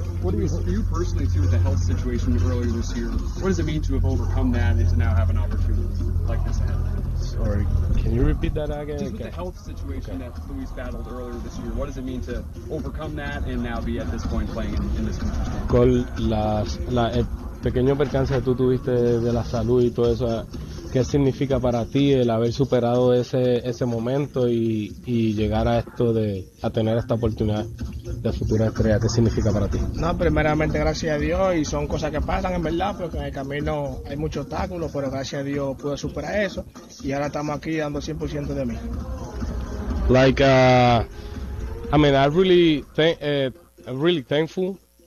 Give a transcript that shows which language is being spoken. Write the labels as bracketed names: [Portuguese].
[English] What do you hope for you personally too with the health situation earlier this year? What does it mean to have overcome that and to now have an opportunity like this ahead? Sorry, can you repeat that again? Just with the health situation that Luis battled earlier this year, what does it mean to overcome that and now be at this point playing in this competition? [Spanish] Con la pequeño percance que tú tuviste de la salud y todo eso, ¿qué significa para ti el haber superado ese momento y llegar a esto a tener esta oportunidad de futura estrella? ¿Qué significa para ti? No, primeramente gracias a Dios y son cosas que pasan en verdad, porque en el camino hay muchos obstáculos, pero gracias a Dios pude superar eso y ahora estamos aquí dando 100% de mí. [English] Like, I mean, I really I'm really thankful.